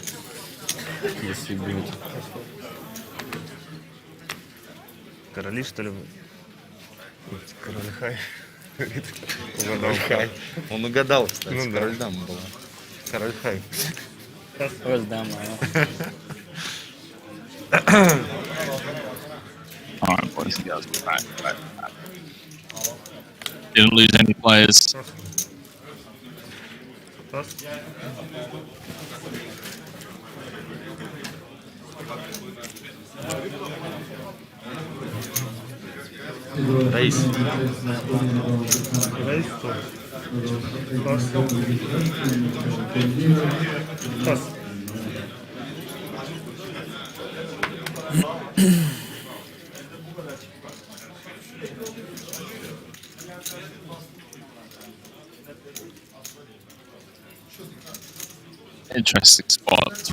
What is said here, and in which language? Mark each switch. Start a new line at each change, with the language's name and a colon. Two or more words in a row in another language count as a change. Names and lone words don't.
Russian: Если будет. Короли, что ли? Король хай. Угадал хай. Он угадал, кстати. Ну да. Король дама была. Король хай. Вот, да,
English: All right, boys and girls, we're back. Didn't lose any players.
Russian: Пас. Рейс. Рейс, стоп. Пас. Пас.
English: Interesting spot.